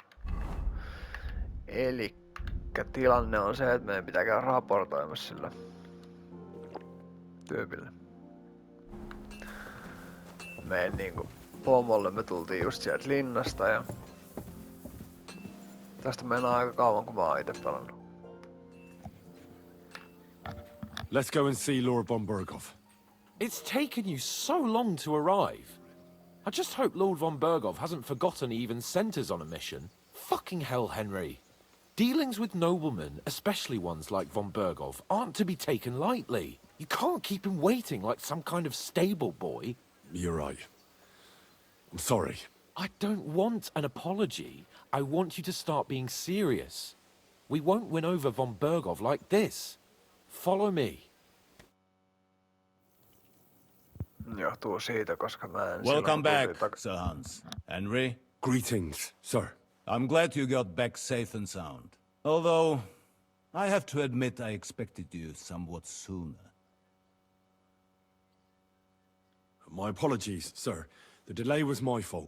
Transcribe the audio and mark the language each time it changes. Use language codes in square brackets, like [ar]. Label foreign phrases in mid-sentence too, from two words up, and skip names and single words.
[fi] Elikkä tilanne on se, että meidän pitää käydä raportoimassa sillä tyypille. Meidän niinku pomolle me tultiin just sieltä linnasta ja tästä mennään aika kauan kun mä oon ite pelannut. [en] Let's go and see Lord von Berghoff. It's taken you so long to arrive. I just hope Lord von Berghoff hasn't forgotten he even sent us on a mission. Fucking hell, Henry. Dealings with noblemen, especially ones like von Berghoff, aren't to be taken lightly. You can't keep him waiting like some kind of stable boy. You're right. I'm sorry. I don't want an apology. I want you to start being serious. We won't win over von Berghoff like this. Follow me. [fi] Johtuu siitä, koska mä en [en] Welcome back, Sir Hans. Henry, Greetings, sir. I'm glad you got back safe and sound. Although, I have to admit I expected you somewhat sooner. My apologies, sir. The delay was my fault.